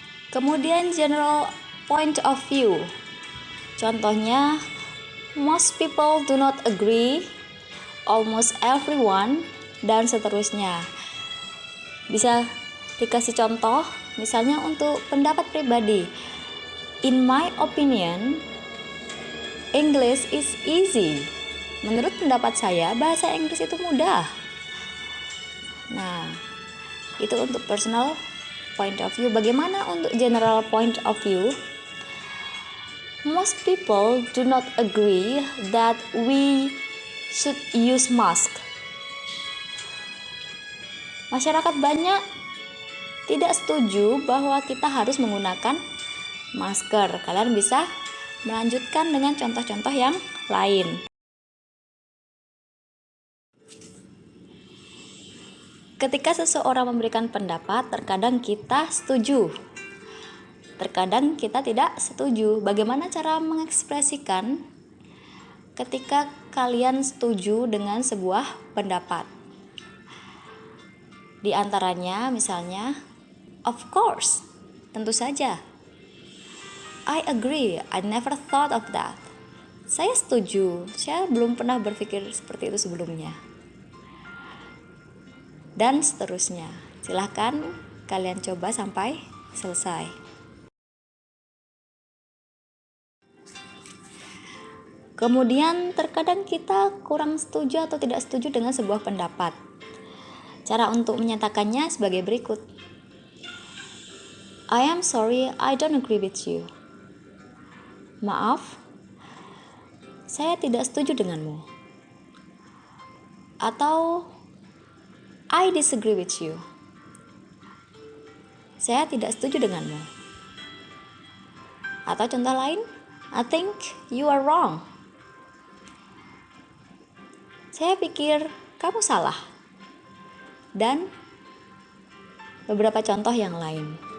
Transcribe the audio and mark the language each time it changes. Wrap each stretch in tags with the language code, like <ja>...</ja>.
<id>Kemudian</id> <en>general point of view.</en> <id>Contohnya,</id> <en>most people do not agree, almost everyone,</en> <id>dan seterusnya. Bisa dikasih contoh, misalnya untuk pendapat pribadi.</id> <en>In my opinion, English is easy.</en> <id>Menurut pendapat saya, bahasa Inggris itu mudah. Nah, itu untuk</id> <en>personal point of view.</en> <id>Bagaimana untuk general point of view?</id> <en>Most people do not agree that we should use mask.</en> <id>Masyarakat banyak tidak setuju bahwa kita harus menggunakan masker. Kalian bisa melanjutkan dengan contoh-contoh yang lain. Ketika seseorang memberikan pendapat, terkadang kita setuju, terkadang kita tidak setuju. Bagaimana cara mengekspresikan ketika kalian setuju dengan sebuah pendapat? Di antaranya, misalnya,</id> <en>of course,</en> <id>tentu saja.</id> <en>I agree, I never thought of that.</en> <id>Saya setuju, saya belum pernah berpikir seperti itu sebelumnya. Dan seterusnya. Silahkan kalian coba sampai selesai. Kemudian terkadang kita kurang setuju atau tidak setuju dengan sebuah pendapat. Cara untuk menyatakannya sebagai berikut.</id> <en>I am sorry, I don't agree with you.</en> <id>Maaf, saya tidak setuju denganmu. Atau</id> <en>I disagree with you.</en> <id>Saya tidak setuju denganmu. Atau contoh lain,</id> <en>I think you are wrong.</en> <id>Saya pikir kamu salah. Dan beberapa contoh yang lain.</id>